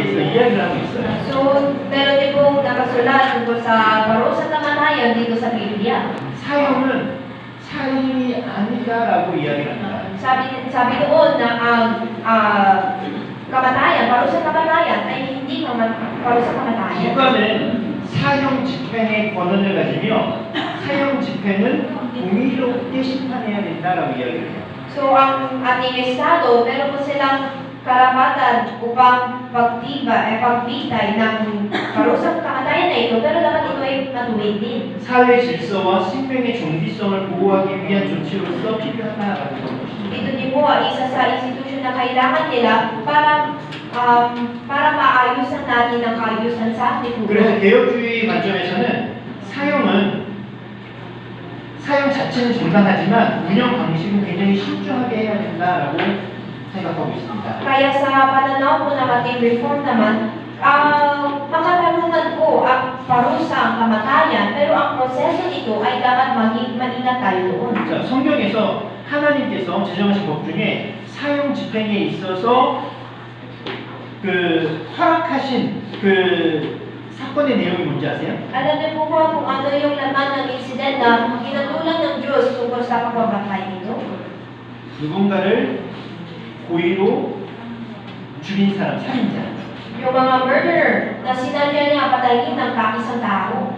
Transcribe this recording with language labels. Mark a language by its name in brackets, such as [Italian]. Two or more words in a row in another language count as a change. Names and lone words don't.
[Korean] 이야기를 하고 있어요. [Filipino] So, meron din pong nakasulat tungkol sa parusang kamatayan dito sa Biblia. [Korean] 사형은 살인이 아니다라고 이야기를 합니다. [Filipino] Sabi doon na ang kamatayan, parusang kamatayan ay hindi parusang kamatayan. [Korean] 국가는 사형 집행의 권한을 가지며 사형 집행은 공의롭게 심판해야 된다라고 이야기를 해요. [Filipino] So, ang ating estado, meron po silang karapatan upang pagbitay ng parusang kamatayan na ito, pero dapat ito ay matuwid din. [Korean] 사회 질서와 생명의 정비성을 보호하기 위한 조치로서 필요하다라고 보는 것입니다. [Filipino] Ito din po ay isa sa institusyon na kailangan nila para maayusan natin ang kaayusan sa ating [Korean] 그래서 [Filipino] mundo. [Korean] 개혁주의 관점에서는 사형 자체는 정당하지만 운영 방식은 굉장히 신중하게 해야 된다라고 생각하고 있습니다. [Filipino] Kaya sa pananaw po ng ating reform naman, makatarungan po ang parusa ang kamatayan, pero ang proseso nito ay dapat maging maingat tayo doon. [Korean] 자, 성경에서 하나님께서 제정하신 법 중에 사형 집행에 있어서 허락하신 사건의 내용이 뭔지 아세요? [Filipino] Alam niyo po ba kung ano yung laman ng incident na ginatulang ng Diyos tungkol sa pagbabatay nito? [Korean] 누군가를 고의로 죽인 사람, 살인자. [Filipino] Yung mga murderer na sinadya niya patayin ng isang tao.